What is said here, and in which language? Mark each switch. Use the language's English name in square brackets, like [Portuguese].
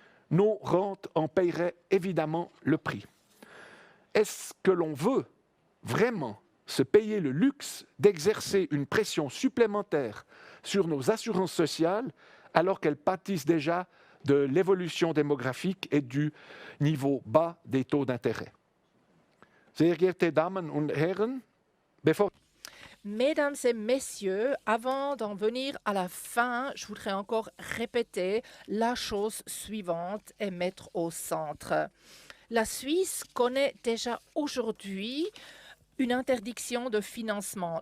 [French] Nos rentes en paieraient évidemment le prix. Est-ce que l'on veut vraiment se payer le luxe d'exercer une pression supplémentaire sur nos assurances sociales alors qu'elles pâtissent déjà de l'évolution démographique et du niveau bas des taux d'intérêt? [German] Sehr geehrte Damen und Herren, [French] Mesdames et messieurs, avant d'en venir à la fin, je voudrais encore répéter la chose suivante et mettre au centre. La Suisse connaît déjà aujourd'hui une interdiction de financement.